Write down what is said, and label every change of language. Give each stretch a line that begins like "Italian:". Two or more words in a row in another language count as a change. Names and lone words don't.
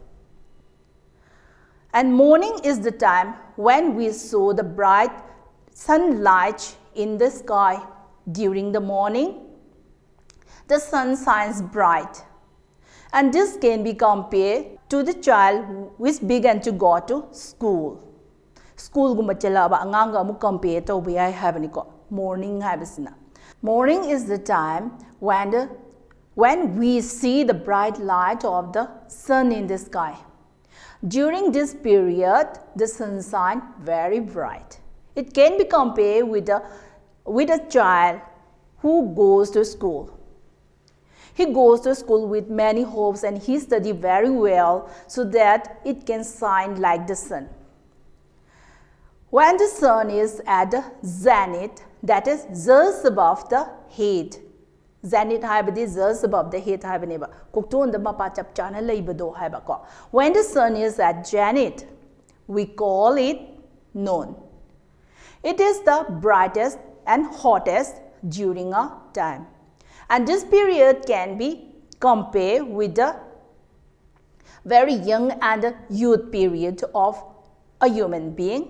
English: And morning is the time when we saw the bright sunlight in the sky. During the morning, the sun shines bright. And this can be compared to the child which began to go to school.
Manipuri: School gumba chalaba anganga amu
English: compare to
Manipuri: biyai habaniko. Morning habisina.
English: Morning is the time when we see the bright light of the sun in the sky. During this period, the sun shines very bright. It can be compared with a child who goes to school. He goes to school with many hopes and he studies very well so that it can shine like the sun. When the sun is at the zenith, that is just above the head.
Manipuri: Zenith haibadi
English: just above the head
Manipuri: haibaneba. Kokton the mapa chap chana laibado haibako.
English: When the sun is at zenith, we call it noon. It is the brightest and hottest during a time. And this period can be compared with the very young and youth period of a human being.